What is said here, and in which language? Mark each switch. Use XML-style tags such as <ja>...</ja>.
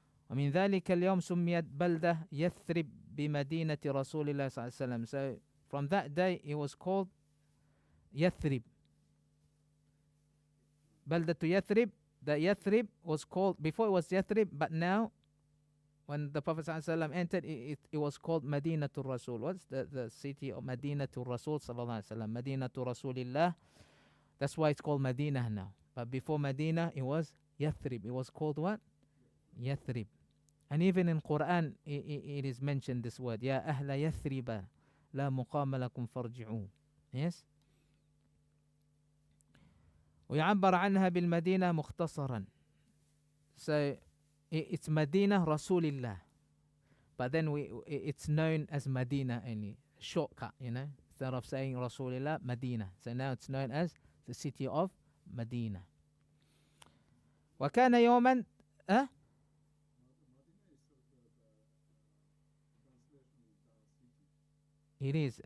<ar>ومن ذلك اليوم سميت بلدة يثرب بمدينة رسول الله صلى الله عليه وسلم.</ar> <en>So from that day, it was called Yathrib. Baldatu Yathrib. The Yathrib was called, before it was Yathrib, but now, when the Prophet ﷺ entered, it was called Madinatul Rasul. What's the city of Madinatul Rasul sallallahu alaihi wasallam? Madinatul Rasulillah. That's why it's called Medina now. But before Medina, it was Yathrib. It was called what? Yathrib. And even in Quran, it is mentioned this word,</en> <ar>Ya ahla yathriba, la muqama lakum farji'u.</ar> <en>Yes.</en> <ar>ويعبر عنها بالمدينة مختصرا.</ar> <en>So it's Medina Rasulillah. But then it's known as Medina only. Shortcut, Instead of saying Rasulillah, Medina. So now it's known as the city of Medina.</en> <ar>وكان يوما</ar> <en>It is.</en>